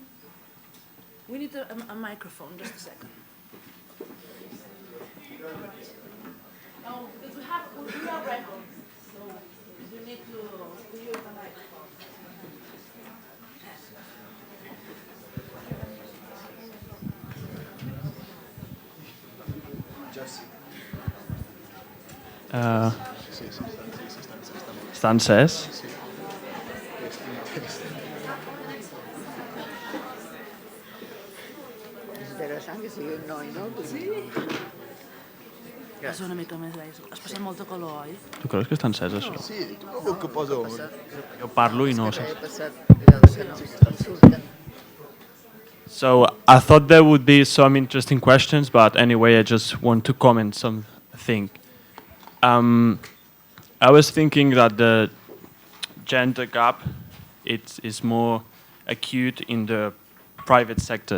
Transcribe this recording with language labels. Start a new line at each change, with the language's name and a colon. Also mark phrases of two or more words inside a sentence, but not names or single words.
English: We need a microphone, just a second. No, because we have records, so you need to use the microphone.
Catalan: Està encès? Interessant que sigui un noi, no? Sí. És una mica més d'aigua. Has passat molta calor, oi? Tu creus que està encès, això? Sí, tu no veu que posa... Jo parlo i no sé. Surten.
English: So I thought there would be some interesting questions, but anyway, I just want to comment something. I was thinking that the gender gap is more acute in the private sector.